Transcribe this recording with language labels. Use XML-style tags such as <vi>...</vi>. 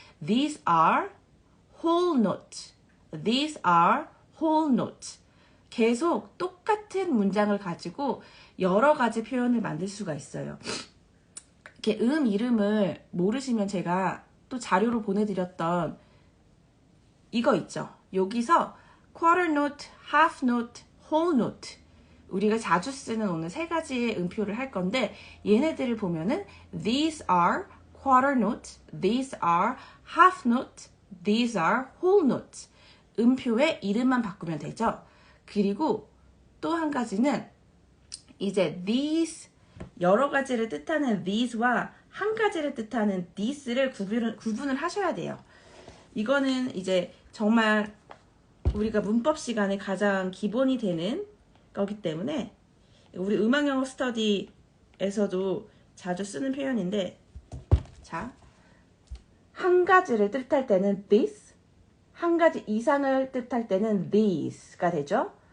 <en>These are whole notes. These are whole notes.</en> <ko>계속 똑같은 문장을 가지고 여러 가지 표현을 만들 수가 있어요. 이렇게 이름을 모르시면 제가 또 자료로 보내드렸던 이거 있죠. 여기서</ko> <en>quarter note, half note, whole note.</en> <ko>우리가 자주 쓰는 오늘 세 가지의 음표를 할 건데 얘네들을 보면은</ko> <en>these are quarter note, these are half note, these are whole note.</en> <ko>음표의 이름만 바꾸면 되죠. 그리고 또 한 가지는 이제 these 여러 가지를 뜻하는 these와 한 가지를 뜻하는 this를 구분을 하셔야 돼요. 이거는 이제 정말 우리가 문법 시간에 가장 기본이 되는 거기 때문에 우리 음악영어 스터디에서도 자주 쓰는 표현인데 자, 한 가지를 뜻할 때는 this, 한 가지 이상을 뜻할 때는 these가 되죠.</ko>